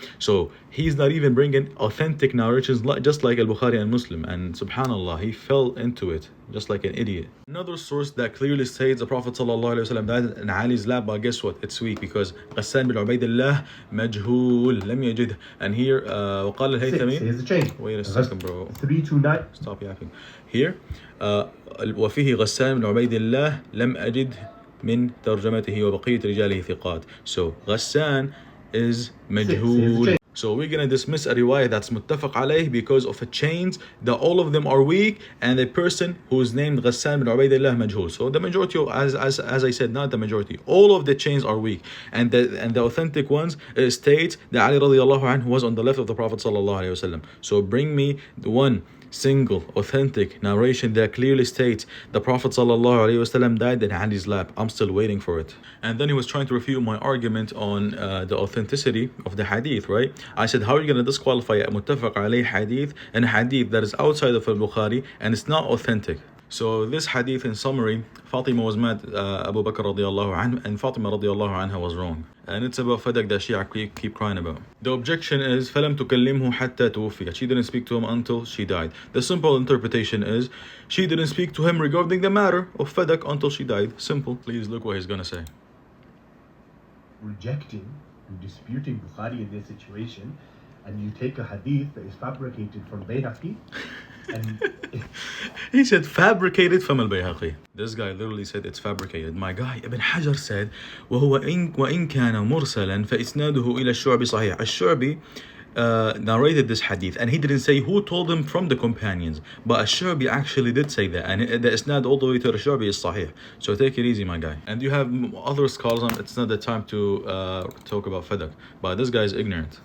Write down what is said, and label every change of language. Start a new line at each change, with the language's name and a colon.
English: So he's not even bringing authentic narrations just like Al-Bukhari and Muslim. And subhanallah, he fell into it just like an idiot. Another source that clearly states the Prophet ﷺ died in Ali's lap, but guess what? It's weak because Ghassan bin Ubaydillah
Arabic: majhul lam yajid.
English: And here
Arabic: وقال الهيثمي.
English: Here's the chain. Wait a second, bro. 329. Stop yapping. Here
Arabic: وفيه غسان بن عبيد الله لم أجد من ترجمته وبقية رجاله ثقات.
English: So Ghassan is majhul. So we're gonna dismiss a riwayah that's muttafaq alayh because of a chains that all of them are weak, and a person who is named Ghassan bin Ubaydillah majhul. So the majority of, as I said, not the majority, all of the chains are weak, and the authentic ones state that Ali radiallahu anhu was on the left of the Prophet sallallahu alaihi wasallam. So bring me the one single authentic narration that clearly states the Prophet ﷺ died in Ali's lap. I'm still waiting for it. And then he was trying to refute my argument on the authenticity of the hadith, right? I said, how are you going to disqualify a muttafaq alayh hadith and a hadith that is outside of Al-Bukhari and it's not authentic? So this hadith, in summary, Fatima was mad Abu Bakr radiallahu anhu, and Fatima radiallahu anha was wrong. And it's about Fadak that Shia keep crying about. The objection is
Arabic: فَلَمْ تُكَلِّمْهُ حَتَّى تُوفِيَ.
English: She didn't speak to him until she died. The simple interpretation is she didn't speak to him regarding the matter of Fadak until she died. Simple. Please look what he's gonna say. Rejecting and disputing Bukhari in this situation, and you take a hadith that is fabricated from Bayhaqi, and he said fabricated from al-Bayhaqi. This guy literally said it's fabricated. My guy Ibn Hajar said
Arabic: وإن كان مرسلا فإسناده إلى الشعبي صحيح.
English: الشعبي narrated this hadith, and he didn't say who told him from the companions, but Ash-Shu'bi actually did say that, and the isnad all the way to Ash-Shu'bi is sahih. So take it easy, my guy. And you have other scholars. It's not the time to talk about Fadak, but this guy is ignorant.